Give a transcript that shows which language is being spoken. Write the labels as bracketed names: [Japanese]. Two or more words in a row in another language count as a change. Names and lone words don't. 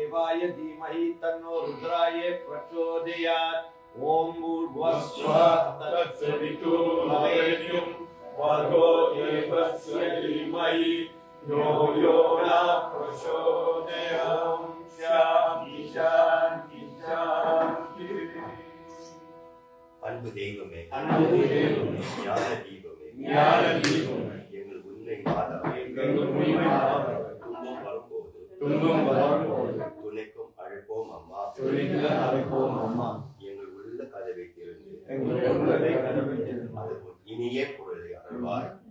[Sanskrit] देवाय धीमहि तन्नो रुद्राय प्रचोदयात्। ओम भूर्भुवस्सुवः तत्सवितुर्वरेण्यं भर्गो देवस्य धीमहि यो यो न प्रचोदयात्। शान्ति शान्ति शान्ति। [Tamil] அன்பு தெய்வமே, ஞான தீபமே, எங்கள் உண்மை மாதாவே, துன்பம் வரும்போது துணைக்கும் அழைப்போம் அம்மா, எங்கள் உள்ள கதவை திறந்து அதுவும் இனிய குரலை அருள்வாய்.